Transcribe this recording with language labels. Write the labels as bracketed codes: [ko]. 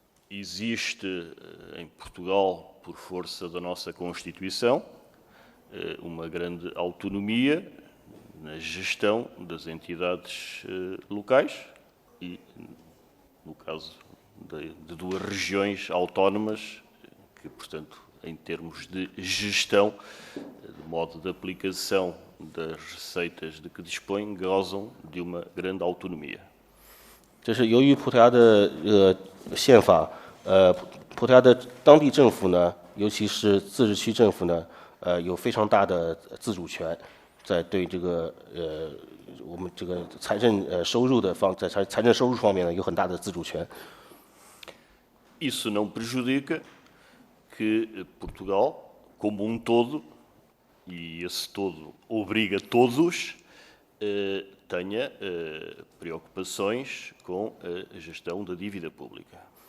[pt] Existe em Portugal, por força da nossa Constituição, uma grande autonomia na gestão das entidades locais e, no caso de 2 regiões autónomas, que, portanto, em termos de gestão, de modo de aplicação das receitas de que dispõem, gozam de uma grande autonomia. [zh] 这是由于葡萄牙的宪法，葡萄牙的当地政府呢，尤其是自治区政府呢，有非常大的自主权，在对这个我们这个财政收入在财政收入方面呢，有很大的自主权。 [pt] Isso não prejudica que Portugal, como todo, e esse todo obriga todos, tenha preocupações com a gestão da dívida pública.